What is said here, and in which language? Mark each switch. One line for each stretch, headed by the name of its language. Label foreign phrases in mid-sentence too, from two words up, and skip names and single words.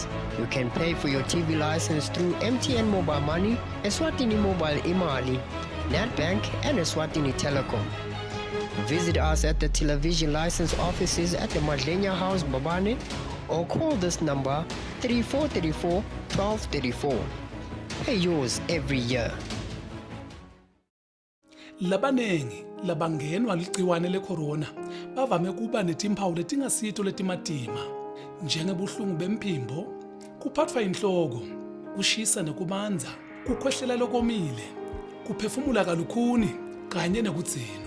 English: You can pay for your TV license through MTN Mobile Money, Eswatini Mobile Imali, NetBank, and Eswatini Telecom. Visit us at the television license offices at the Madlenya House, Babane, or call this number 3434 1234. Pay yours every year.
Swati: Labanengi labangenwa ligciwane le-corona bavame kuba netimpawu letingasito letimatima njengebuhlungu bemphimbo, kuphathwa inhloko, kushisa nekubanza, kukhwehlela lokomile, kuphefumula kalukhuni kanye nekudzinwa.